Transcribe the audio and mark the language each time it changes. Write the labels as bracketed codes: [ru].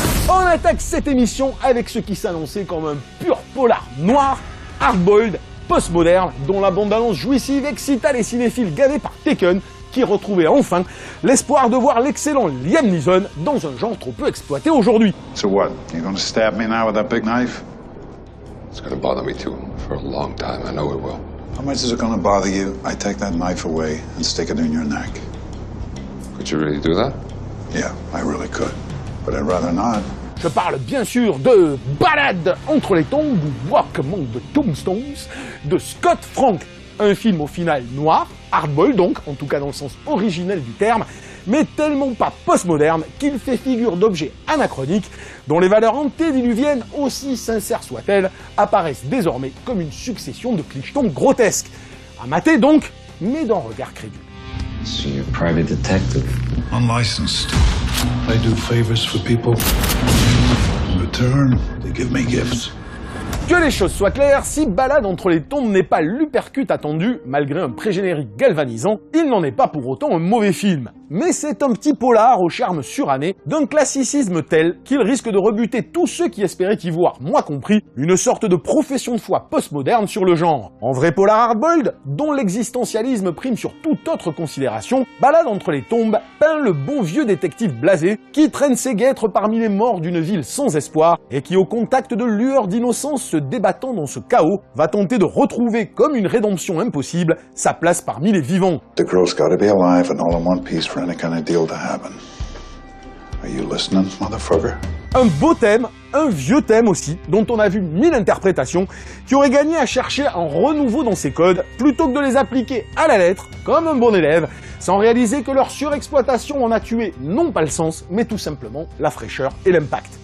[fr] On attaque cette émission avec ce qui s'annonçait comme un pur polar noir, hard-boiled, post-moderne, dont la bande-annonce jouissive excita les cinéphiles gavés par Taken, qui retrouvaient enfin l'espoir de voir l'excellent Liam Neeson dans un genre trop peu exploité aujourd'hui. [en] So what? You gonna stab me now with that big knife? It's gonna bother me too, for a long time, I know it will. How much is it gonna bother you? I take that knife away and stick it in your neck. Could you really do that? Yeah, I really could. But I'd rather not. [fr] Je parle bien sûr de Balade entre les tombes ou Walk Among the Tombstones de Scott Frank, un film au final noir, hardboiled donc, en tout cas dans le sens originel du terme, mais tellement pas postmoderne qu'il fait figure d'objet anachronique dont les valeurs antédiluviennes, aussi sincères soient-elles, apparaissent désormais comme une succession de clichetons grotesques. À mater donc, mais d'un regard crédule. [en] So you're a private detective? Unlicensed. I do favors for people. In return, they give me gifts. [fr] Que les choses soient claires, si Balade entre les tombes n'est pas l'uppercut attendu, malgré un pré-générique galvanisant, il n'en est pas pour autant un mauvais film. Mais c'est un petit polar au charme suranné, d'un classicisme tel qu'il risque de rebuter tous ceux qui espéraient y voir, moi compris, une sorte de profession de foi postmoderne sur le genre. En vrai polar hardboiled, dont l'existentialisme prime sur toute autre considération, Balade entre les tombes peint le bon vieux détective blasé qui traîne ses guêtres parmi les morts d'une ville sans espoir et qui, au contact de lueurs d'innocence se débattant dans ce chaos, va tenter de retrouver, comme une rédemption impossible, sa place parmi les vivants. [en] The girl's gotta be alive and all in one piece for any kind of deal to happen. Are you listening, motherfucker? [fr] Un beau thème, un vieux thème aussi, dont on a vu 1000 interprétations, qui aurait gagné à chercher un renouveau dans ses codes, plutôt que de les appliquer à la lettre, comme un bon élève, sans réaliser que leur surexploitation en a tué non pas le sens, mais tout simplement la fraîcheur et l'impact.